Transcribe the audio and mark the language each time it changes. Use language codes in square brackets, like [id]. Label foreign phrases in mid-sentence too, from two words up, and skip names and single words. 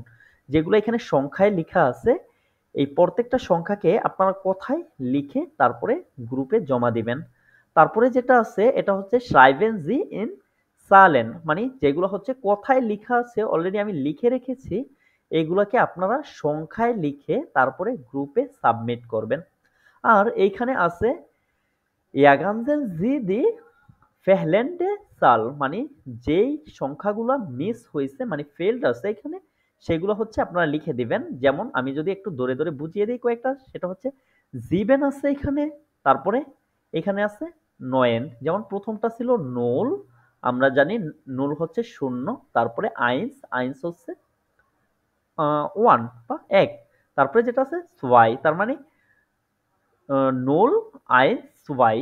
[bn] যেগুলো এখানে সংখ্যায় লেখা আছে এই প্রত্যেকটা সংখ্যাকে আপনারা কথায় লিখে তারপরে গ্রুপে জমা দিবেন। তারপরে যেটা আছে এটা হচ্ছে [de] schreiben Sie in Zahlen, [bn] মানে যেগুলো হচ্ছে কথায় লেখা আছে অলরেডি আমি লিখে রেখেছি, এগুলোকে আপনারা সংখ্যায় লিখে তারপরে গ্রুপে সাবমিট করবেন। আর এইখানে আছে [de] ergänzen Sie die fehlenden Zahlen, [bn] মানে যেই সংখ্যাগুলো মিস হয়েছে মানে ফেলড আছে এখানে, সেগুলো হচ্ছে আপনারা লিখে দিবেন। যেমন আমি যদি একটু ধরে ধরে বুঝিয়ে দিই কয়েকটা, সেটা হচ্ছে জিবেন আছে এখানে, তারপরে এখানে আছে নয়েন। যেমন প্রথমটা ছিল নোল, আমরা জানি নোল হচ্ছে শূন্য, তারপরে আইন্স, আইন্স হচ্ছে ওয়ান বা এক, তারপরে যেটা আছে সোয়াই, তার মানে [de] null eins zwei.